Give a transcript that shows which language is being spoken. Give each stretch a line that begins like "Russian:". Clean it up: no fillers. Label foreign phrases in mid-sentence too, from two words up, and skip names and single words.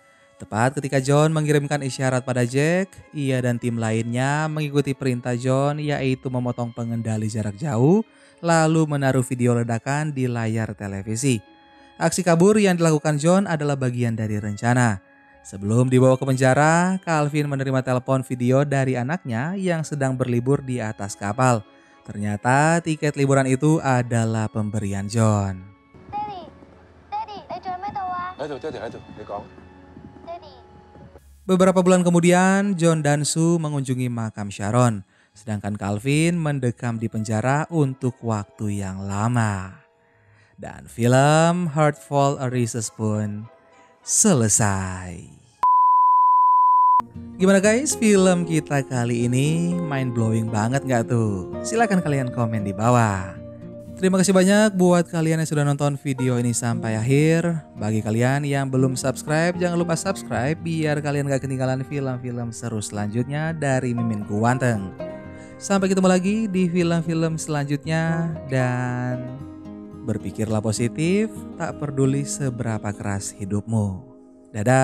Indonesian: Tepat ketika John mengirimkan isyarat pada Jack, ia dan tim lainnya mengikuti perintah John yaitu memotong pengendali jarak jauh lalu menaruh video ledakan di layar televisi. Aksi kabur yang dilakukan John adalah bagian dari rencana. Sebelum dibawa ke penjara, Calvin menerima telepon video dari anaknya yang sedang berlibur di atas kapal. Ternyata tiket liburan itu adalah pemberian John.
Cantonese: 喺度，爹哋喺度，你講。
Indonesian: Beberapa bulan kemudian, John dan Sue mengunjungi makam Sharon. Sedangkan Calvin mendekam di penjara untuk waktu yang lama. Dan film Heartful Arises pun selesai. Gimana guys, film kita kali ini
English: mind blowing
Indonesian: banget nggak tuh? Silahkan kalian komen di bawah. Terima kasih banyak buat kalian yang sudah nonton video ini sampai akhir. Bagi kalian yang belum subscribe, jangan lupa subscribe biar kalian gak ketinggalan film-film seru selanjutnya dari Mimin Kuwanteng. Sampai ketemu lagi di film-film selanjutnya dan berpikirlah positif, tak peduli seberapa keras hidupmu.